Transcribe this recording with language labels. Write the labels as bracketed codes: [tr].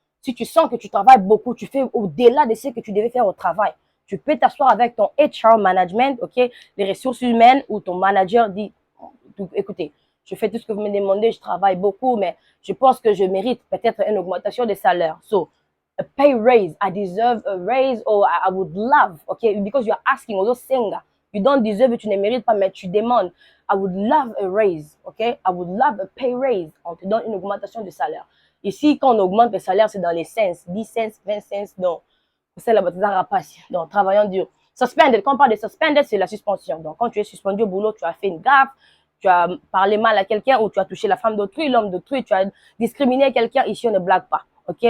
[fr] Si tu sens que tu travailles beaucoup, tu fais au-delà de ce que tu devais faire au travail. Tu peux t'asseoir avec ton HR management, ok, les ressources humaines, ou ton manager dit, écoutez, je fais tout ce que vous me demandez, je travaille beaucoup, mais je pense que je mérite peut-être une augmentation de salaire. [en] So, a pay raise, I deserve a raise, or I would love, okay, because you're asking, although saying that, you don't deserve it, [fr] tu ne mérites pas, mais tu demandes, [en] I would love a raise, okay, I would love a pay raise, [fr] on te donne une augmentation de salaire. Ici, quand on augmente le salaire, c'est dans les cents, 10 cents, 20 cents, donc, c'est la bataille rapace, donc, travaillant dur. Suspended, quand on parle de suspended, c'est la suspension. Donc, quand tu es suspendu au boulot, tu as fait une gaffe, tu as parlé mal à quelqu'un ou tu as touché la femme d'autrui, l'homme d'autrui, tu as discriminé quelqu'un, ici, on ne blague pas. OK?